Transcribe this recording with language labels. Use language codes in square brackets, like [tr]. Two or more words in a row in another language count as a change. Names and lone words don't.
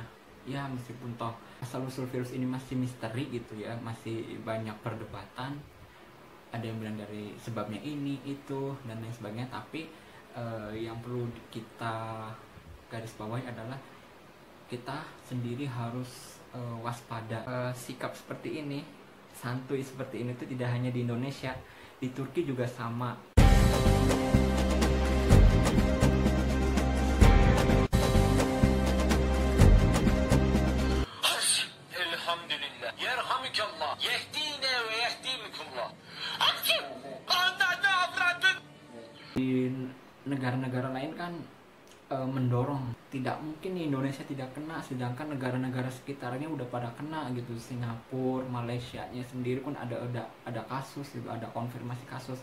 [id] Ya meskipun toh asal usul virus ini masih misteri gitu ya, masih banyak perdebatan, ada yang bilang dari sebabnya ini itu dan lain sebagainya, tapi yang perlu kita garis bawahi adalah kita sendiri harus waspada. Sikap seperti ini, santuy seperti ini tuh tidak hanya di Indonesia, di Turki juga sama. [tr] Elhamdülillah. Yerhamükallah. Yehdine ve yehdimukullah. [id] Di negara-negara lain kan mendorong, tidak mungkin Indonesia tidak kena, sedangkan negara-negara sekitarnya udah pada kena gitu. Singapura, Malaysia nya sendiri pun ada kasus gitu, ada konfirmasi kasus.